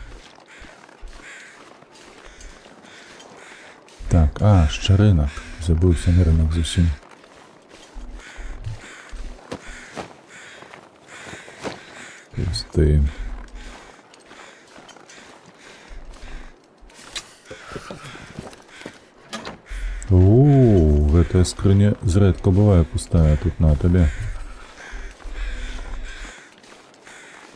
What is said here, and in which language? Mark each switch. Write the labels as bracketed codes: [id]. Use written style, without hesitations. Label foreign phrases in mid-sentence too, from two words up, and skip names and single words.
[uk] Так, ще ринок. Забувся на ринок зовсім. Пусти. [be] Гэтая скрыня зрэдка бывае пустая тут на табе.